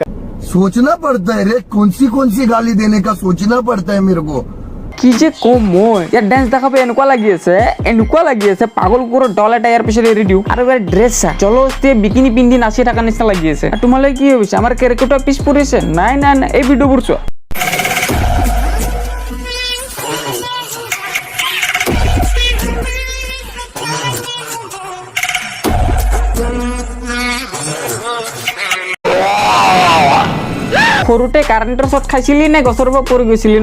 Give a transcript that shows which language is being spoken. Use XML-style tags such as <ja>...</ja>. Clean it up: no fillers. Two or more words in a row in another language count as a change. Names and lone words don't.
<hi>सोचना पड़ता है रे, कौन सी गाली देने का सोचना पड़ता है मेरे को।</hi> <as>কি যে কম মই ইয়াত ডেন্স দেখাব এনেকুৱা লাগি আছে পাগল কুকুৰৰ দল এটা ইয়াৰ পিছত এৰি দিওঁ। আৰু ইয়াৰ ড্ৰেছ চা জলস্তিয়ে বিকিনি পিন্ধি নাচি থকা নিচিনা লাগি আছে। তোমালোকে কি ভাবিছা আমাৰ কেৰ্কেটুৱা পিছ পৰিছে? নাই নাই নাই, এই ভিডিঅ'বোৰ চোৱা। সৰুতে কাৰেণ্টৰ শ্বট খাইছিলি নে গছৰ পৰা পৰি গৈছিলি?</as>